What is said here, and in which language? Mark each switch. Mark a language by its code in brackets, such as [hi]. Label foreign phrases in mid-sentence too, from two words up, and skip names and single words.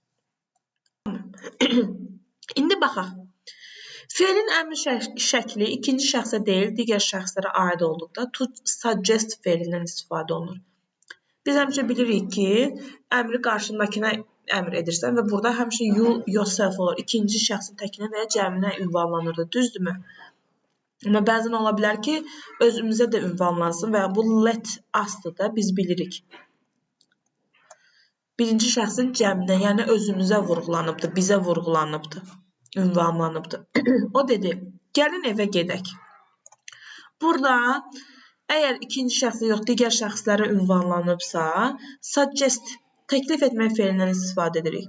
[az] İndi baxaq. Feilin əmr şəkli ikinci şəxsə deyil, digər şəxslərə aid olduqda [en] to suggest [az] feilindən istifadə olunur. Biz həmişə bilirik ki, əmri qarşındakına əmr edirsən və burada həmişə [en] you, yourself [az] olur. İkinci şəxsin təkinə və ya cəminə ünvanlanırdı, düzdürmü? Amma bəzən ola bilər ki, özümüzə də ünvanlansın və bu [en] let us-dır [az] da biz bilirik. Birinci şəxsin cəminə, yəni özümüzə vurğulanıbdır, bizə vurğulanıbdır, ünvanlanıbdır. O dedi, gəlin evə gedək. Burada əgər ikinci şəxsə yox, digər şəxslərə ünvanlanıbsa, suggest, təklif etmək feilindən istifadə edirik.